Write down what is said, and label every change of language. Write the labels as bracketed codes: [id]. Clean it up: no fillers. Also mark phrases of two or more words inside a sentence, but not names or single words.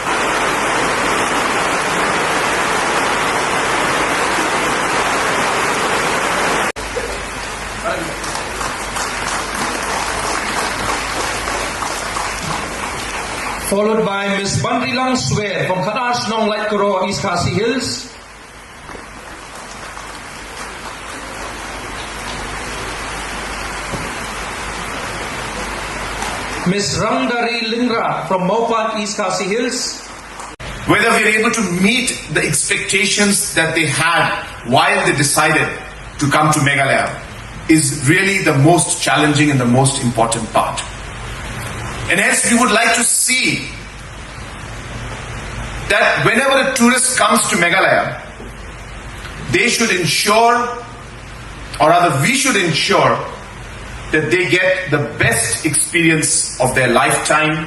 [en] Followed by Ms. Bandri Lang Swear from Kadash Nong Light Koro, East Khasi Hills. Ms. Rangdari Lingra from Maupat, East Khasi Hills. Whether we're able to meet the expectations that they had while they decided to come to Meghalaya is really the most challenging and the most important part. And hence we would like to see that whenever a tourist comes to Meghalaya, they should ensure, or rather we should ensure, that they get the best experience of their lifetime.